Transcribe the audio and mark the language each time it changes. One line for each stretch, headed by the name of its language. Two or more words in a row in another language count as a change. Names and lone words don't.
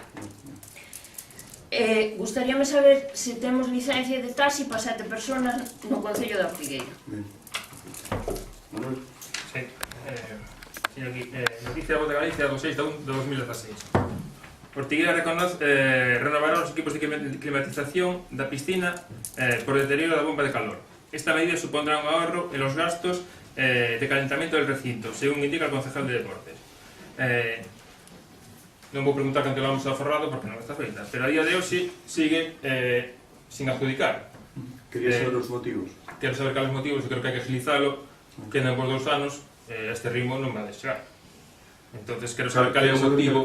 Galician: Gustaríame saber se temos licencia de taxi para 7 personas no Concello da Ortigueira. Ben. Manuel? Sí. Teño aquí, noticia da Voz de Galicia do 6/1 de 2016. Ortigueira renovará os equipos de climatización da piscina por deterioro da bomba de calor.
Spanish: Esta medida supondrá un ahorro en los gastos de calentamiento del recinto, según indica el concejal de Deportes.
Galician: Non vou preguntar canto vamos a forrado porque non está feita, pero a día de hoxe sigue sin adjudicar. Quería saber os motivos. Quero saber cales motivos, eu creo que hai que agilizalo, quedan por 2 anos, este ritmo non va a chegar. Entonces quero saber cal é o motivo.